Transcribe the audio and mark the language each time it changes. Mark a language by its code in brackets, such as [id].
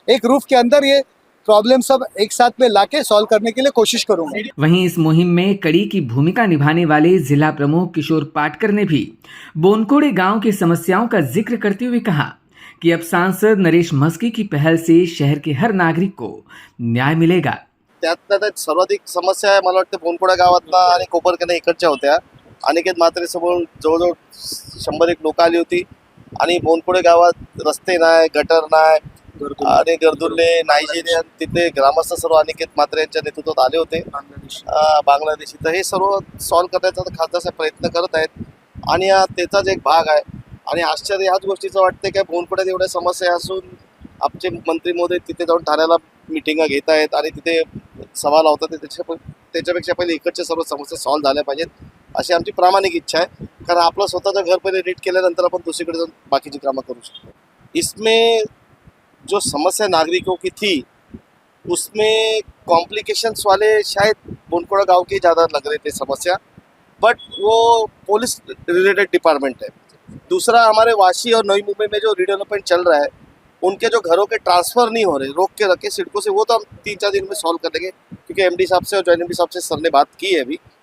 [hi] एक रूफ के अंदर ये प्रॉब्लम सब एक साथ में लाके सॉल्व करने के लिए कोशिश करूंगा। वहीं इस मुहिम में कड़ी की भूमिका निभाने वाले जिला प्रमुख किशोर पाटकर ने भी बोनकोड़े गांव की समस्याओं का जिक्र करते हुए कहा कि अब सांसद नरेश मस्के की पहल से शहर के हर नागरिक को न्याय मिलेगा। [mr] त्यात सर्वाधिक समस्या आहे मला वाटतं बोनकोडा गावातला आणि कोपरकना इकडच्या होत्या। अनिकेत म्हात्रे समोर जवळजवळ 100 लोक आली होती आणि बोनकोडे गावात रस्ते नाही, गटर नाही आणि गर्दुल्ले, नायजेरियन, तिथे ग्रामस्थ सर्व अनिकेत म्हात्रे यांच्या नेतृत्वात आले होते, बांगलादेशी। तर हे सर्व सॉल्व करण्याचा खासदार प्रयत्न करत आहेत आणि त्याचाच एक भाग आहे। आणि आश्चर्य ह्याच गोष्टीचं वाटते की बोनकोड्यात एवढ्या समस्या असून आमचे मंत्री महोदय तिथे जाऊन ठाण्याला मिटिंगा घेत आहेत आणि तिथे सभा लावतात। त्याच्यापेक्षा पहिले इकडच्या सर्व समस्या सॉल्व झाल्या पाहिजेत अशी आमची प्रामाणिक इच्छा आहे, कारण आपलं स्वतःचं घर पहिले नीट केल्यानंतर आपण दुसरीकडे जाऊन बाकीची कामं करू शकतो। [hi] इसमें जो समस्या नागरिकों की थी उसमें कॉम्प्लिकेशंस वाले शायद बोनकोड़ा गांव के ज़्यादा लग रहे थे समस्या, बट वो पुलिस रिलेटेड डिपार्टमेंट है। दूसरा, हमारे वाशी और नई मुंबई में जो रिडेवलपमेंट चल रहा है, उनके जो घरों के ट्रांसफर नहीं हो रहे, रोक के रखे सिडको से, वो तो हम 3-4 दिन में सॉल्व कर देंगे, क्योंकि एमडी साहब से और जॉइंट एमडी साहब से सर ने बात की है अभी।